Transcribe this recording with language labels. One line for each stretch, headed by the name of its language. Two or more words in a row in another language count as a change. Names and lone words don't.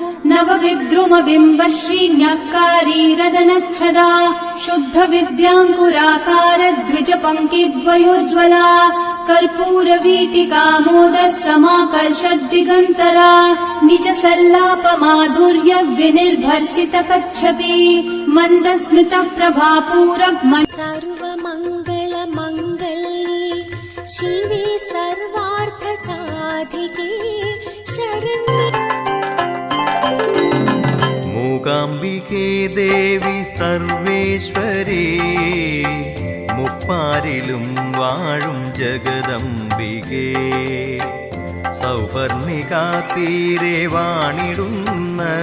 Sanskrit: नवविद्रुमबिम्बश्रीन्यक्कारी रदनच्छदा शुद्ध विद्याङ्कुराकार द्विजपङ्क्तिद्वयोज्ज्वला कर्पूरवीटिकामोदः समाकर्षद्दिगन्तरा निज सल्लापमाधुर्य विनिर्भर्सित कच्छपि मन्दस्मित प्रभापूरः सर्वमङ्गलमङ्गल्ये शिवे सर्वार्थसाधिके शरण्ये
Malayalam: മൂകാംബികേ ദേവി സർവേശ്വരി മുപ്പാരിലും വാഴും ജഗദംബികേ സൗവർണികാതീരെ വാണിടുന്ന